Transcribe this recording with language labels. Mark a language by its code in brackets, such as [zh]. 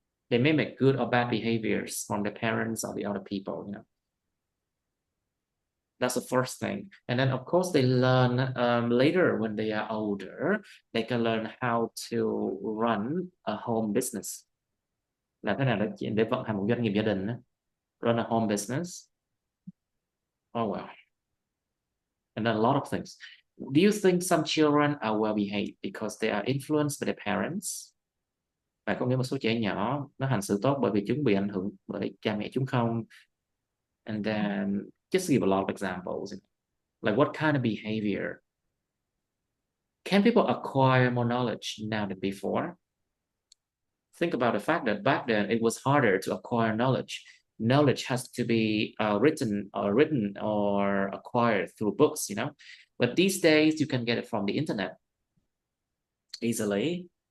[en] They mimic good or bad behaviors from their parents or the other people. That's the first thing. And then, of course, they learn later when they are older. They can learn how to run a home business. [vi] Là thế nào để vận hành một doanh nghiệp gia đình. [en] Run a home business. Oh, well. And then a lot of things. Do you think some children are well behaved because they are influenced by their parents? [vi] Và có nghĩa một số trẻ nhỏ nó hành xử tốt bởi vì chúng bị ảnh hưởng bởi cha mẹ chúng không? [en] And then just give a lot of examples. Like, what kind of behavior? Can people acquire more knowledge now than before? Think about the fact that back then it was harder to acquire knowledge. Knowledge has to be written or acquired through books, But these days you can get it from the internet easily.